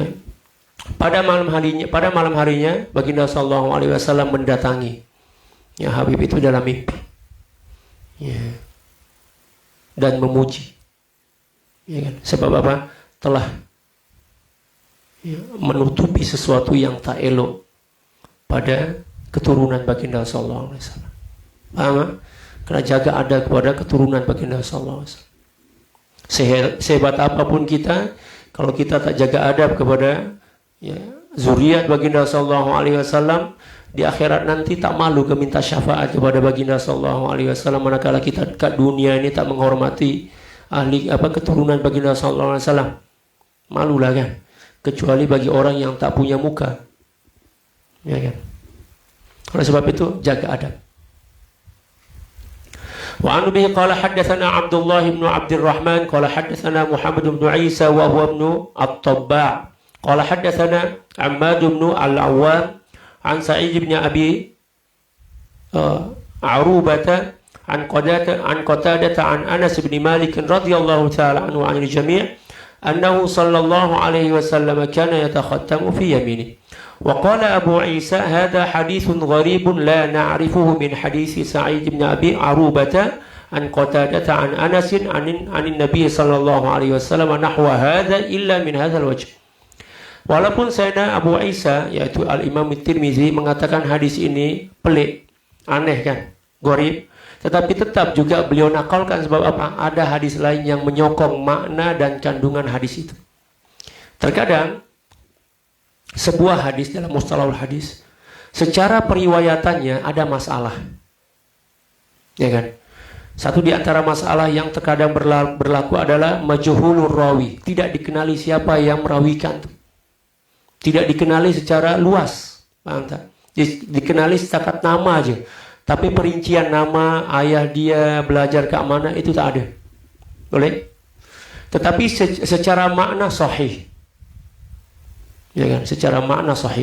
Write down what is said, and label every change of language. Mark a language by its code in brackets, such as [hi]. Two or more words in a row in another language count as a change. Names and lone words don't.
[ms] Pada malam harinya Baginda [ar] صلى الله عليه وسلم [ms] mendatangi ya Habib itu dalam mimpi. Ya. Dan memuji. Ya kan? Sebab apa? Telah ya, menutupi sesuatu yang tak elok pada keturunan Baginda [ar] صلى الله عليه وسلم. [ms] Paham? Kena jaga ada kepada keturunan Baginda [ar] صلى الله عليه وسلم. [ms] Sehebat apapun kita, kalau kita tak jaga adab kepada ya, zuriat Baginda [ar] صلى الله عليه وسلم, [ms] di akhirat nanti tak malu ke minta syafaat kepada Baginda [ar] صلى الله عليه وسلم, [ms] manakala kita kat dunia ini tak menghormati ahli keturunan Baginda [ar] صلى الله عليه وسلم. [ms] Malulah kan? Kecuali bagi orang yang tak punya muka. Ya kan? Oleh sebab itu jaga adab. [ar] وعن به قال حدثنا عبد الله بن عبد الرحمن قال حدثنا محمد بن عيسى وهو ابن الطباع قال حدثنا عماد بن العوام عن سعيد بن أبي عروبة عن قتادة عن أنس بن مالك رضي الله تعالى عنه عن الجميع أنه صلى الله عليه وسلم كان يتختم في يمينه. وقال أبو عيسى هذا حديث غريب لا نعرفه من حديث سعيد بن أبي عروبة عن قتادة عن أنس عن النبي صلى الله عليه وسلم نحو هذا إلا من هذا الوجه. [ms] Walaupun Sayyidina Abu Isa yaitu Al-Imam Tirmizi mengatakan hadis ini pelik, aneh kan, gharib, tetapi tetap juga beliau nakalkan sebab apa? Ada hadis lain yang menyokong makna dan kandungan hadis itu. Terkadang sebuah hadis dalam mustalahul hadis secara periwayatannya ada masalah, ya kan? Satu di antara masalah yang terkadang berlaku adalah [ar] مجهول الراوي, [ms] tidak dikenali siapa yang merawikan, tidak dikenali secara luas, paham tak? Dikenali setakat nama aja, tapi perincian nama, ayah dia, belajar ke mana, itu tak ada. Boleh? Tetapi secara makna sahih, ya kan, secara makna sahih.